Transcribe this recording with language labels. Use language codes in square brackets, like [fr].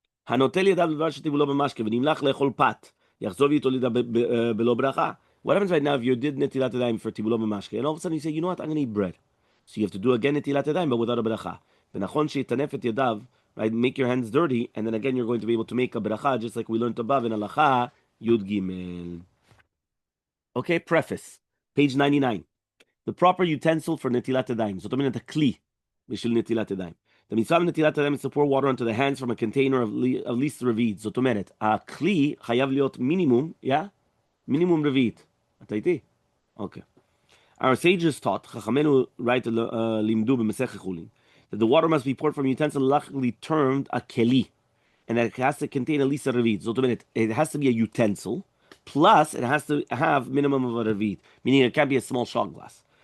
[he] הנוטל ידיו בדבר שטיבולו במשקה ונמלח לאכול פת, יחזור ואיתו לידה בלא ברכה. [en] What happens right now if you did netilat yadayim for tibulo b'mashke, and all of a sudden you say, you know what, I'm going to eat bread. So you have to do again netilat yadayim, but without a bracha. [he] ונכון שיטנף את ידיו, [en] right, make your hands dirty, and then again you're going to be able to make a bracha, just like we learned above in halacha, yud gimel. Okay, preface. Page 99. The proper utensil for netilat yadayim. [he] זאת אומרת, הכלי בשביל נטילת ידיים. [en] The mitzvah of netilat yadayim is to pour water onto the hands from a container of least רביעית. [he] זאת אומרת, הכלי חייב להיות מינימום, מינימום רביעית. אתה איתי? Okay. [en] Our sages taught, [he] חכמינו, [en] right, [he] לימדו במסכת חולין, [en] that the water must be poured from a utensil luckily termed a keli, and that it has to contain at least a רביעית. [he] זאת אומרת, [en] it has to be a utensil, plus it has to have minimum of a רביעית, meaning it can't be a small shot glass.